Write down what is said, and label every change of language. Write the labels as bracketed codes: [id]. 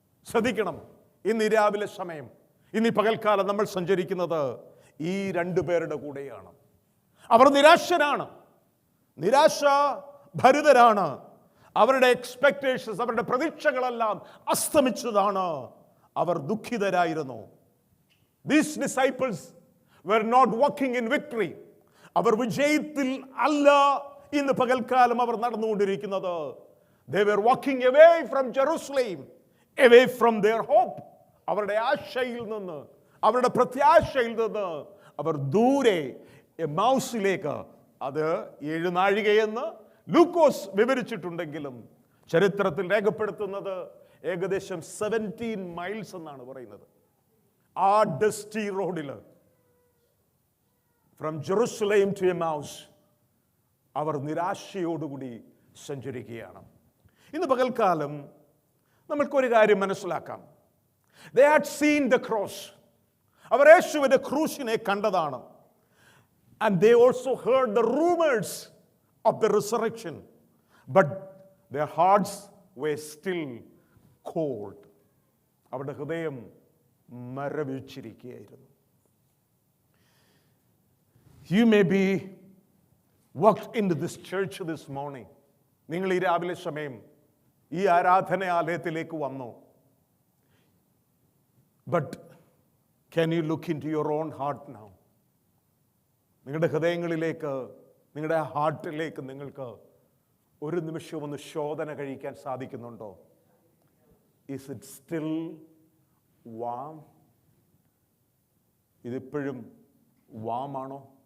[ml] ശ്രദ്ധിക്കണം, ഇന്ന് രാവിലെ സമയം, ഇന്ന് പകൽക്കാലം നമ്മൾ സഞ്ചരിക്കുന്നത് ഈ രണ്ടു പേരുടെ കൂടെയാണ്. അവർ നിരാശരാണ്, നിരാശ ഭരിതരാണ്. അവരുടെ എക്സ്പെക്ടേഷൻസ്, അവരുടെ പ്രതീക്ഷകളെല്ലാം അസ്തമിച്ചതാണ്. അവർ ദുഃഖിതരായിരുന്നു. [en] These disciples were not walking in victory. [ml] അവർ വിജയത്തിൽ അല്ല ഇന്ന് പകൽക്കാലം അവർ നടന്നുകൊണ്ടിരിക്കുന്നത്. [en] They were walking away from Jerusalem, away from their hope. [ml] അവരുടെ ആശയിൽ നിന്ന്, അവരുടെ പ്രത്യാശയിൽ നിന്ന് അവർ ദൂരെ എമ്മൗസിലേക്ക്, അത് 7 നാഴികയെന്ന് ലൂക്കോസ് വിവരിച്ചിട്ടുണ്ടെങ്കിലും ചരിത്രത്തിൽ രേഖപ്പെടുത്തുന്നത് ഏകദേശം 17 മൈൽസ് എന്നാണ് പറയുന്നത്. ആ [en] dusty റോഡിൽ from Jerusalem to Emmaus [ml] അവർ നിരാശയോടുകൂടി സഞ്ചരിക്കുകയാണ്. ഇന്ന് പകൽക്കാലം നമ്മൾക്കൊരു കാര്യം മനസ്സിലാക്കാം. [en] They had seen the cross. [ml] അവർ യേശുവിന്റെ ക്രൂശിനെ കണ്ടതാണ്. [en] And they also heard the rumors of the resurrection. But their hearts were still cold. [ml] അവരുടെ ഹൃദയം മരവിച്ചിരിക്കുകയായിരുന്നു. [en] You may be walked into this church this morning. [ml] നിങ്ങൾ ഈ രാവിലെ സമയം ഈ ആരാധനാലയത്തിലേക്ക് വന്നു. [en] But can you look into your own heart now? [ml] നിങ്ങളുടെ ഹൃദയങ്ങളിലേക്ക്, നിങ്ങളുടെ ഹാർട്ടിലേക്ക് നിങ്ങൾക്ക് ഒരു നിമിഷം ഒന്ന് ശോധന കഴിക്കാൻ സാധിക്കുന്നുണ്ടോ? [en] Is it still warm? [ml] ഇതിപ്പോഴും warm ആണോ?